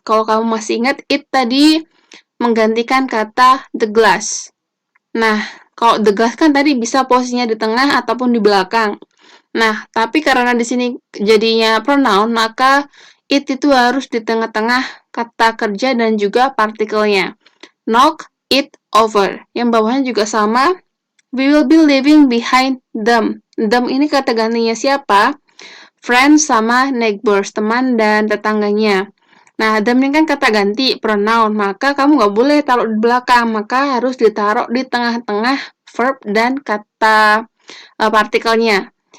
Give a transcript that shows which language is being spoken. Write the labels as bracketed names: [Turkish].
[Indonesian] Kalau kamu masih ingat, it tadi menggantikan kata the glass. Nah, kalau the glass kan tadi bisa posisinya di tengah ataupun di belakang. Nah, tapi karena di sini jadinya pronoun, maka it itu harus di tengah-tengah kata kerja dan juga partikelnya. [English] Knock it over. [Indonesian] Yang bawahnya juga sama. [English] We will be leaving behind them. [Indonesian] Them ini kata gantinya siapa? Friends sama neighbors, teman dan tetangganya. Nah, them ini kan kata ganti, pronoun, maka kamu nggak boleh taruh di belakang, maka harus ditaruh di tengah-tengah verb dan kata partikelnya.